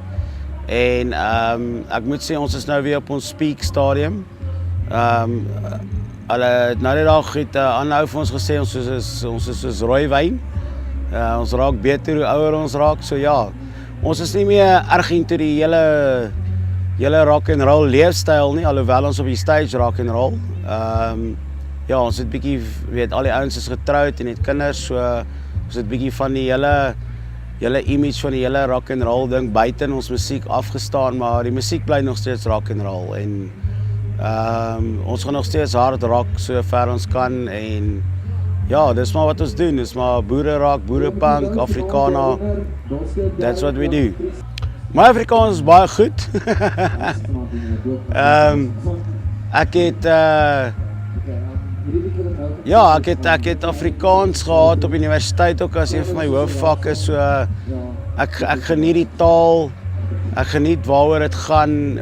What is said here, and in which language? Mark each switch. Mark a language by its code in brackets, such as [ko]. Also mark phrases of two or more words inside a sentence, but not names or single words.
[af] En ek moet sê, ons is nou weer op ons peak stadium. Hulle nou die dag het aanhou vir ons gesê, ons is soos rooi wyn. Ons raak beter hoe ouer ons raak, so ja. Ons is nie meer erg into die hele [en] rock and roll [af] leefstyl nie, alhoewel ons op die stage [en] rock and roll. [af] Ja, ons het bietjie, al die ouens is getroud en het kinders, so ons het bietjie van die hele image van die hele [en] rock and roll [af] ding buite in ons musiek afgestaan, maar die musiek bly nog steeds [en] rock and roll [af] en ons gaan nog steeds [en] hard rock [af] so ver ons kan en ja, dis maar wat ons doen, dis maar boere rock, boerepunk, Afrikaner, [en] that's what we do. [af] My Afrikaans is baie goed. Ek het Afrikaans gehad op universiteit ook as een van my hoofvakke, so ek geniet die taal, ek geniet waaroor dit gaan.